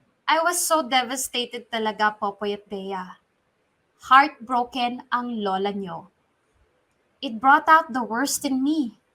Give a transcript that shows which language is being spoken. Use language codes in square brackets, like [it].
[en] I was so devastated [tl] talaga, [en] Popoy at Bea. [tl] Heartbroken ang lola nyo. [en] It brought out the worst in me.